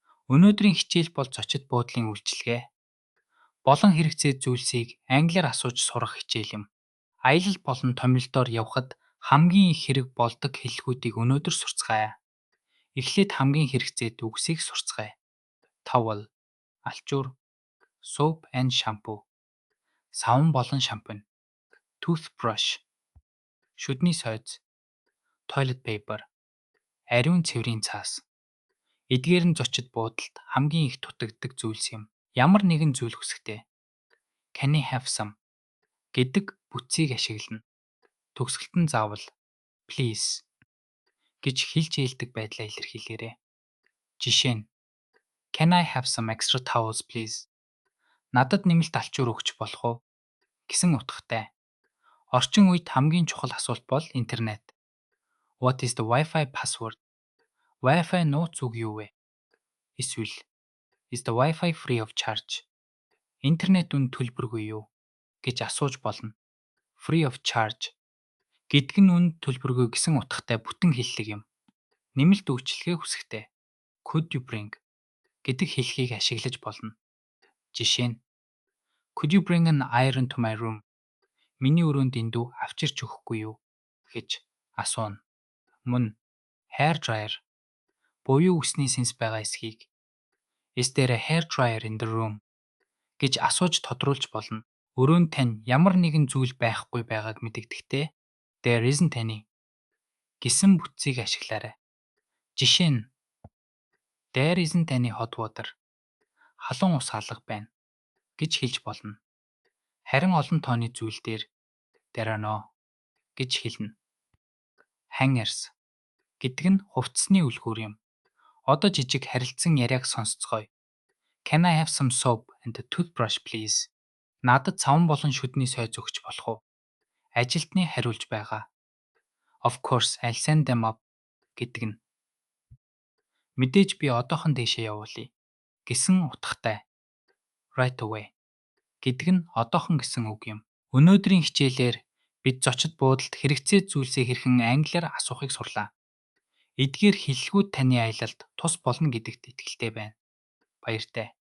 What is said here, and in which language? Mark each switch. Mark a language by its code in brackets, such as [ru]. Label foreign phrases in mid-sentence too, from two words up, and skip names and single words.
[mn] Өнөөдрийн хичээл бол зочид буудлын үйлчилгээ. Болон хэрэгцээ зүйлсийг англиар асууж сурах хичээл юм. Аялал болон томилдоор явхад хамгийн их хэрэг болдог хэллэгүүдийг өнөөдөр сурцгаая. Эхлээд хамгийн хэрэгцээтэй үгсийг сурцгаая. Towel, алчуур, [en] soap and shampoo, [mn] савн болон шампунь, toothbrush, шүдний сойз, [en] toilet paper, [mn] ариун цэврийн цаас. Эдгээр нь зочид буудалд хамгийн их дутагддаг зүйлс юм. Ямар нэгэн зүйл хүсэхдээ [en] Can I have some [mn] гэдэг бүтцийг ашиглана. Төгсгөлт нь заавал Please гэж хэлж ээлдэг байдлаа илэрхийлээрэй. Жишээ нь [en] Can I have some extra towels please? [mn] Надад нэмэлт алчуур өгч болох уу? Гэсэн утгатай. Орчин үед хамгийн чухал асуулт бол интернет. [en] What is the Wi-Fi password? [mn] Wi-Fi нууц үг юу вэ? Эсвэл [en] Is the Wi-Fi free of charge? [mn] Интернет үн төлбөргүй юу гэж асууж болно. [en] Free of charge [mn] гэдэг нь үн төлбөргүй гэсэн утгатай бүтэн хэллэг юм. Нэмэлт үйлчилгээ хүсэхдээ [en] Could you bring [mn] гэдэг хэлхийг ашиглаж болно. Жишээ нь [en] Could you bring an iron to my room? [mn] Миний өрөөнд эндүү авчирч өгөхгүй юу гэж асууна. Мөн [en] hair dryer [mn] буюу үсний сэнс байгаа эсхийг [en] Is there a hair dryer in the room [mn] гэж асууж тодруулж болно. Өрөөнд тань ямар нэгэн зүйл байхгүй байгааг мэдэгдэхдээ [en] There isn't any [mn] гэсэн бүтцийг ашиглаарай. Жишээ нь [en] There isn't any hot water. [mn] Халуун ус алга байна гэж хэлж болно. Харин олон тооны зүйл дээр [en] There are no [mn] гэж хэлнэ. Hangers гэдэг нь хувцасны үлгүүр юм. Одоо жижиг харилцан яриаг сонсцгоё. [en] Can I have some soap and a toothbrush please? [mn] Надад савн болон шүдний сойз өгч болох уу? Ажилтны хариулж байгаа. [en] Of course, I'll send them up [mn] гэдэг нь. Мэдээж би одоохон дээшээ явуулъя гэсэн утгатай. [en] Right away [mn] гэдэг нь одоохон гэсэн үг юм. Өнөөдрийн хичээлээр бид зочид буудалд хэрэгцээ зүйлсээ хэрхэн англиар асуухыг сурлаа. Эдгээр хэллэгүүд таны аялалд тус болно гэдэгт итгэлтэй байна. Баяртай.